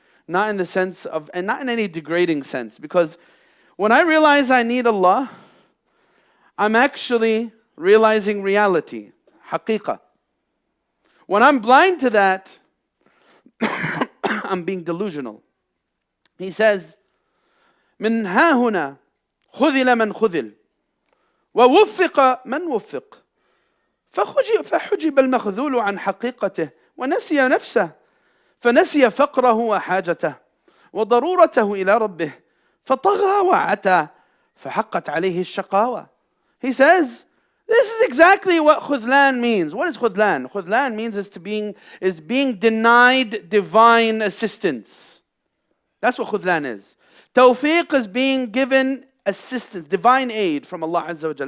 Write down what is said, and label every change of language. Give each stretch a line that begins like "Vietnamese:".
English: Not in the sense of, and not in any degrading sense. Because when I realize I need Allah, I'm actually realizing reality, haqiqah. When I'm blind to that, I'm being delusional. He says,
Arabic: من ها هنا خذل من خذل ووفق من وفق فحجب المخذول عن حقيقته ونسي نفسه فنسي فقره وحاجته وضرورته إلى ربه فطغى وعتى فحقت عليه الشقاوة.
English: He says, this is exactly what khudlan means. What is khudlan? Khudlan means is being denied divine assistance. That's what khudlan is. Tawfiq is being given assistance, divine aid from Allah Azza wa Jal.